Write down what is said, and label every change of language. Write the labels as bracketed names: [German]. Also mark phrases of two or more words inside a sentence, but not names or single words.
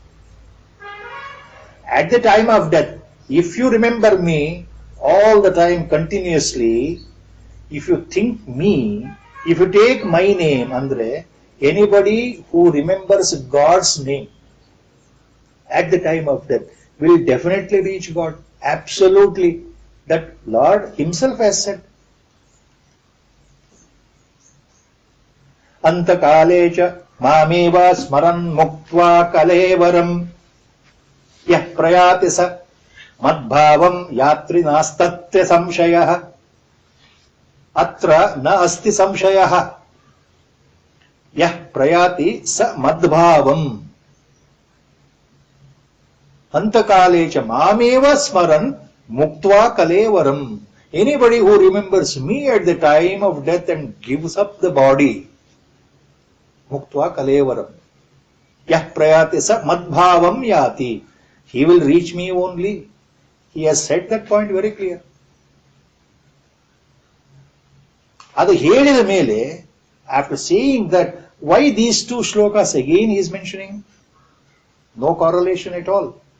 [English] At the time of death, if you remember me all the time continuously, if you think me, if you take my name, Andre, anybody who remembers God's name at the time of death will definitely reach God. Absolutely. That Lord himself has said. [Sanskrit] Antakalecha मामेव स्मरन् मुक्त्वा कलेवरं यः प्रयाति स मद्भावं यात्रि नास्तत्य संशयः. अत्र न अस्ति संशयः. यः प्रयाति स मद्भावं अन्तकाले च मामेव स्मरन् मुक्त्वा कलेवरम्. [English] Anybody who remembers me at the time of death and gives up the body, [Sanskrit] मुक्त्वा कलेवरम्, यः प्रयाति स मद्भावं याति, [English] he will reach me only. He has said that point very clear. [Kannada] ಅದು ಹೇಳಿದ ಮೇಲೆ, [English] after saying that, why these two shlokas again he is mentioning? No correlation at all.